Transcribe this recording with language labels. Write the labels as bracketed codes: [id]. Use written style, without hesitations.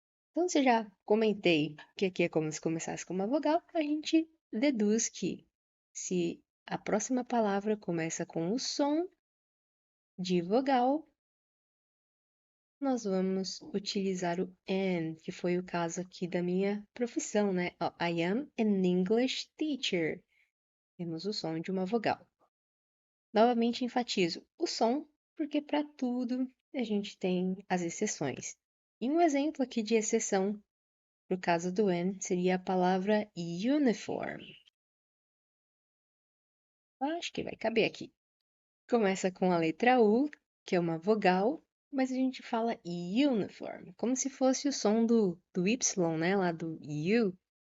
[pt] Então, se eu já comentei que aqui é como se começasse com uma vogal, a gente deduz que Se a próxima palavra começa com o som de vogal, nós vamos utilizar o an, que foi o caso aqui da minha profissão, né? [en] Ó, I am an English teacher. [pt] Temos o som de uma vogal. Novamente enfatizo o som, porque para tudo a gente tem as exceções. E um exemplo aqui de exceção, no caso do an, seria a palavra uniform. Acho que vai caber aqui. Começa com a letra U, que é uma vogal, mas a gente fala uniform, como se fosse o som do Y, né, lá do U.